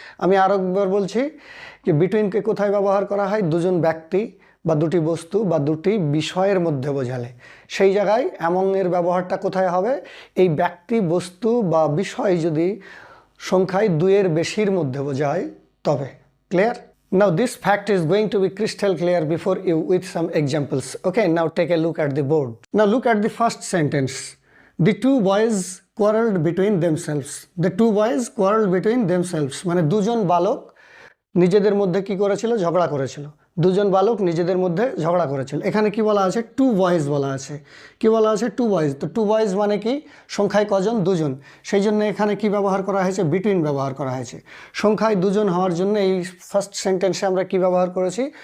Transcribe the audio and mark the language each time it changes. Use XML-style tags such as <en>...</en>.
<bn>আমি আরো একবার বলছি যে বিটুইনকে কোথায় ব্যবহার করা হয়? দুজন ব্যক্তি বা দুটি বস্তু বা দুটি বিষয়ের মধ্যে বোঝালে। সেই জায়গায় অ্যামং এর ব্যবহারটা কোথায় হবে? এই ব্যক্তি, বস্তু বা বিষয় যদি সংখ্যায় দুইয়ের বেশির মধ্যে বোঝায় তবে। Clear?</bn> <en>Now this fact is going to be crystal clear before you with some examples. Okay, now take a look at the board. Now look at the first sentence. The two boys quarreled between themselves. The two boys quarreled between themselves.</en> <bn>মানে দুজন বালক নিজেদের মধ্যে কি করেছিল? ঝগড়া করেছিল। দুজন বালক নিজেদের মধ্যে ঝগড়া করেছিল। এখানে কি বলা আছে? টু বয়েজ বলা আছে। কি বলা আছে? Two boys. তো টু বয়েজ মানে কি? সংখ্যায় কজন? দুজন। সেই জন্য এখানে কি ব্যবহার করা হয়েছে? বিটুইন ব্যবহার করা হয়েছে। সংখ্যায় দুজন হওয়ার জন্য এই ফার্স্ট সেন্টেন্সে আমরা কি ব্যবহার করেছি?</bn>